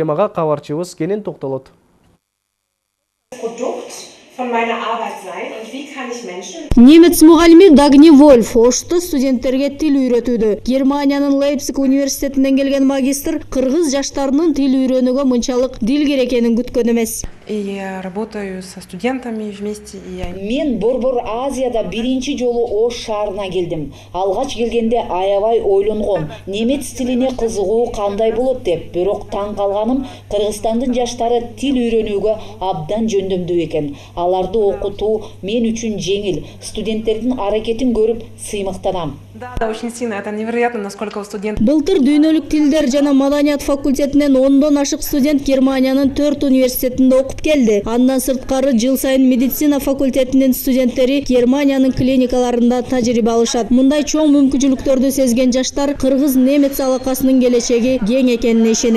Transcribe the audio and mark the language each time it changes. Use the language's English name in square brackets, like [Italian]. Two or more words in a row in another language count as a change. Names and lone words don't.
[Kyrgyz] Темага кабарчыбыз кенен токтолот. Немец мугалими Дагни Вольф ошто студенттерге тил үйрөтүүдө. Германиянын Лейпциг университетинен келген магистр кыргыз жаштарынын тил үйрөнүүгө мынчалык дилгер экенин күткөн эмес. [Russian] Я работаю со студентами вместе. [Kyrgyz] Мен Борбор Азияда биринчи жолу Ош шаарына келдим. Алгач келгенде аябай ойлонгом. Немец тилине кызыгуу кандай болот деп. Бирок таң калганым Кыргызстандын жаштары тил үйрөнүүгө абдан жөндөмдүү экен. Аларды окутуу мен үчүн жеңил. Студенттердин аракетин көрүп сыймыктанам. [Russian] Да, очень сильно. Это невероятно, насколько у студентов. [Kyrgyz] Былтыр дүйнөлүк тилдер жана маданият факультетинен 10дон ашык студент Германиянын 4 университетинде окуп келди. Андан сырткары жыл сайын медицина факультетинин студенттери Германиянын клиникаларында тажрыйба алышат. Мындай чоң мүмкүнчүлүктөрдү сезген жаштар кыргыз-немец алакасынын келечеги кең экенине ишенет.